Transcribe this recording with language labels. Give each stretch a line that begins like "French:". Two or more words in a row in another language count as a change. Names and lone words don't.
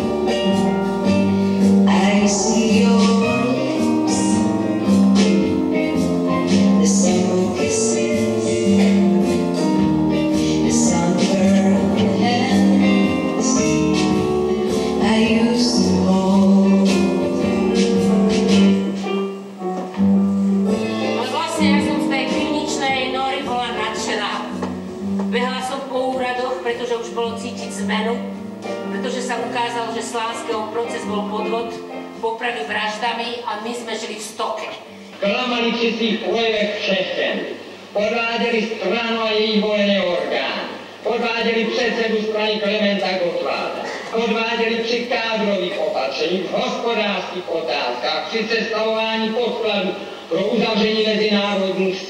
English: I see your lips, the summer kisses, the sunburned hands I used to hold.
Slovak: Ale vlastne ja som z tej kliničnej nory bola nadšená. Behla som po úradoch, pretože už bolo cítiť zmenu, pretože sa ukázalo, že Slánského proces bol podvod, popravy vraždami a my sme žili v stoke.
Czech: Klamali při svých projevech všechen. Podváděli stranu a její volené orgány. Podváděli předsedu strany Klementa Gottwalda. Podváděli při kádrových opatřeních, v hospodářských otázkách, při sestavování podkladů pro uzavření mezinárodních smluv.